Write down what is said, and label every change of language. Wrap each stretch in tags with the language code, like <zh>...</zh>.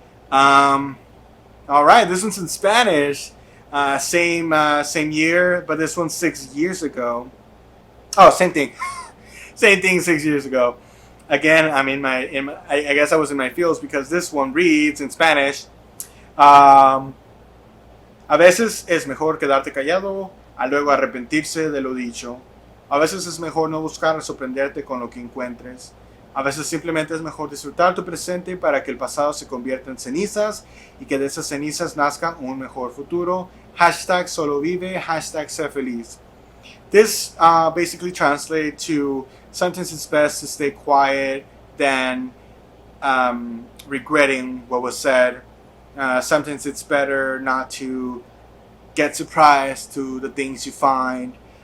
<en>Um, all right, this one's in Spanish. Same year, but this one's 6 years ago. Oh, same thing. Same thing 6 years ago. Again, I'm I guess I was in my feels because this one reads in Spanish.</en> <es>Um, a veces es mejor quedarte callado a luego arrepentirse de lo dicho. A veces es mejor no buscar sorprenderte con lo que encuentres. A veces simplemente es mejor disfrutar tu presente para que el pasado se convierta en cenizas y que de esas cenizas nazca un mejor futuro. Hashtag solo vive, hashtag sé feliz.</es> <en>This basically translates to sometimes it's best to stay quiet than regretting what was said. Sometimes it's better not to get surprised to the things you find.</en>